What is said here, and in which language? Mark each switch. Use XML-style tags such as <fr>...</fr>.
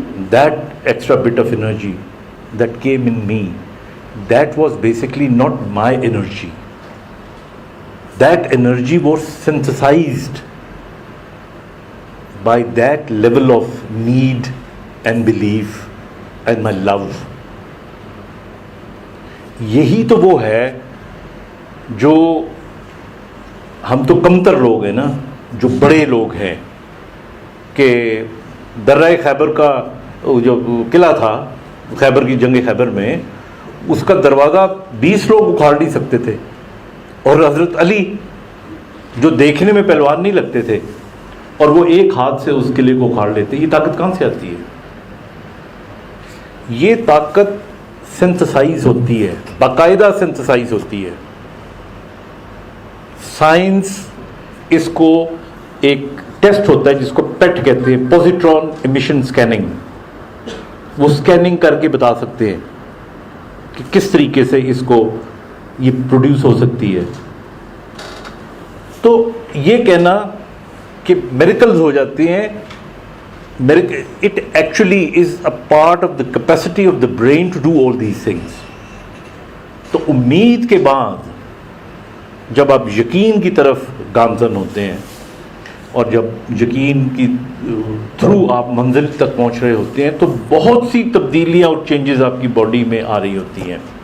<en>that extra bit of energy that came in me, that was basically not my energy. That energy was synthesized by that level of need and belief and my love.</en> <ur>یہی تو وہ ہے جو ہم تو کمتر لوگ ہیں نا، جو بڑے لوگ ہیں، کہ درہ خیبر کا جو قلعہ تھا، خیبر کی جنگ خیبر میں، اس کا دروازہ 20 لوگ اکھاڑ نہیں سکتے تھے، اور حضرت علی جو دیکھنے میں پہلوان نہیں لگتے تھے، اور وہ ایک ہاتھ سے اس قلعے کو اکھاڑ لیتے. یہ طاقت کہاں سے آتی ہے؟ یہ طاقت سنتھسائز ہوتی ہے، باقاعدہ سنتھسائز ہوتی ہے. سائنس اس کو ایک ٹیسٹ ہوتا ہے جس کو پیٹ کہتے ہیں، پوزیٹرون ایمیشن سکیننگ. وہ سکیننگ کر کے بتا سکتے ہیں کہ کس طریقے سے اس کو یہ پروڈیوس ہو سکتی ہے. تو یہ کہنا کہ میریکلز ہو جاتے ہیں،</ur> <en>it actually is a part of the capacity of the brain to do all these things.</en> <ur>تو امید کے بعد جب آپ یقین کی طرف گامزن ہوتے ہیں، اور جب یقین کی تھرو آپ منزل تک پہنچ رہے ہوتے ہیں، تو بہت سی تبدیلیاں اور چینجز آپ کی باڈی میں آ رہی ہوتی ہیں.</ur>